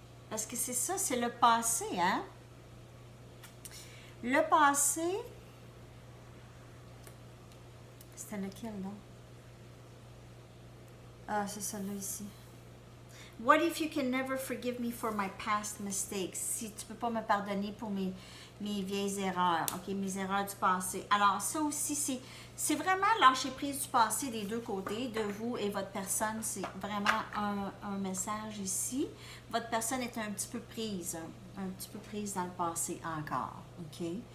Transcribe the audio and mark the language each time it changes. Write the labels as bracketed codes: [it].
[fr] Parce que c'est ça, c'est le passé, hein? Le passé, c'était lequel, là? Ah, c'est celui-là ici. [en] What if you can never forgive me for my past mistakes? [fr] Si tu peux pas me pardonner pour mes vieilles erreurs, OK, mes erreurs du passé. Alors, ça aussi, c'est vraiment lâcher prise du passé des deux côtés, de vous et votre personne. C'est vraiment un message ici. Votre personne est un petit peu prise dans le passé encore, OK?